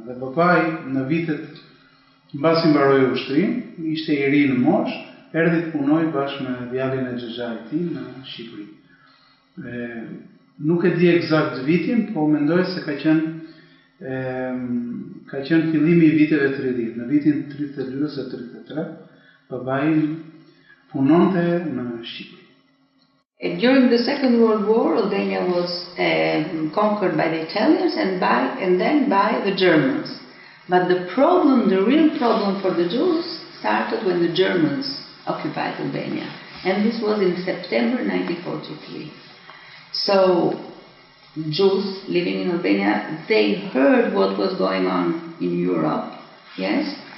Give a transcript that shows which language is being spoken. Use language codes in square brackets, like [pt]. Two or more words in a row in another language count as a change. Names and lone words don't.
[sq] Dhe babai në vitet mbasi mbaroi ushtrinë, ishte i ri në moshë, erdhi të punoj bashkë me djalin e xhaxhait tim në Shqipëri. Nuk e di eksakt vitin, po mendoj se ka qenë fillimi i viteve 30. Në vitin 32 ose 33, babai punonte në Shqipëri. [en] During the Second World War, Albania was conquered by the Italians and then by the Germans. But the real problem for the Jews started when the Germans occupied Albania. And this was in September 1943. So Jews living in Albania, they heard what was going on in Europe, yes?